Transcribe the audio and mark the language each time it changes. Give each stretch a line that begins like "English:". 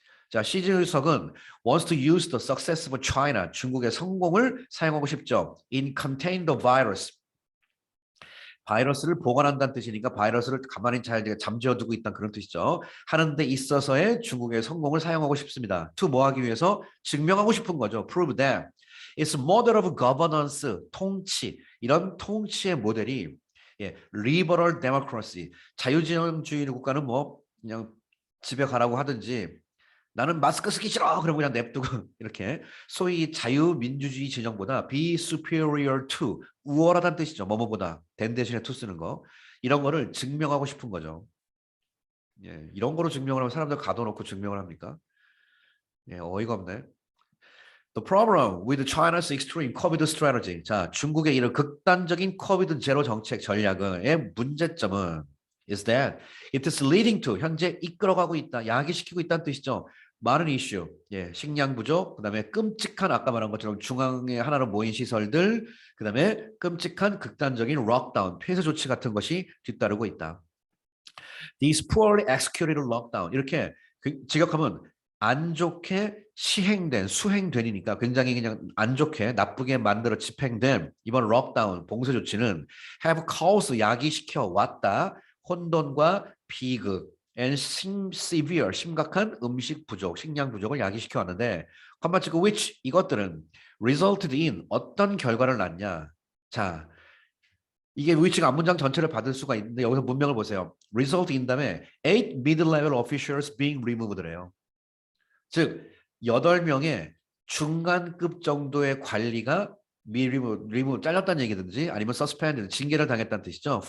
Korean: 자, 시 주석은
English: wants to use the success of China,
Korean: 중국의 성공을 사용하고 싶죠.
English: in contain the virus.
Korean: 바이러스를 보관한다는 뜻이니까 바이러스를 가만히 잘 잠재워두고 있다는 그런 뜻이죠. 하는 데 있어서의 중국의 성공을 사용하고 싶습니다. to 뭐 하기 위해서? 증명하고 싶은 거죠.
English: prove that. It's model of governance, 통치.
Korean: 이런 통치의 모델이 예, liberal democracy, 자유진영주의 국가는 뭐 그냥 집에 가라고 하든지 나는 마스크 쓰기 싫어 그러면 그냥 냅두고 이렇게 소위 자유민주주의 진영보다
English: be superior to
Korean: 우월하다는 뜻이죠. 뭐뭐보다 된 대신에 to 쓰는 거 이런 거를 증명하고 싶은 거죠. 예, 이런 거로 증명을 하면 사람들 가둬놓고 증명을 합니까? 예, 어이가 없네.
English: The problem with China's extreme COVID strategy.
Korean: 자, 중국의 이런 극단적인 코비드 제로 정책 전략의 문제점은
English: is that it is leading to
Korean: 현재 이끌어가고 있다, 야기시키고 있다는 뜻이죠. 많은 이슈, 예, 식량 부족, 그다음에 끔찍한 아까 말한 것처럼 중앙에 하나로 모인 시설들, 그다음에 끔찍한 극단적인 록다운, 폐쇄 조치 같은 것이 뒤따르고 있다.
English: These poorly executed lockdown
Korean: 이렇게 직역하면 안 좋게 시행된, 수행된이니까 굉장히 그냥 안 좋게, 나쁘게 만들어 집행된 이번 록다운, 봉쇄 조치는
English: have caused,
Korean: 야기시켜 왔다. 혼돈과 비극, and severe, 심각한 음식 부족, 식량 부족을 야기시켜 왔는데, 컴마치고 which, 이것들은
English: resulted in,
Korean: 어떤 결과를 낳냐. 자, 이게 위치가 앞문장 전체를 받을 수가 있는데 여기서 문명을 보세요. result in 다음에
English: 8 mid-level officials being removed
Korean: 래요. 즉 8명의 중간급 정도의 관리가 리무 잘렸다는 얘기든지 아니면 suspended 징계를 당했다는 뜻이죠.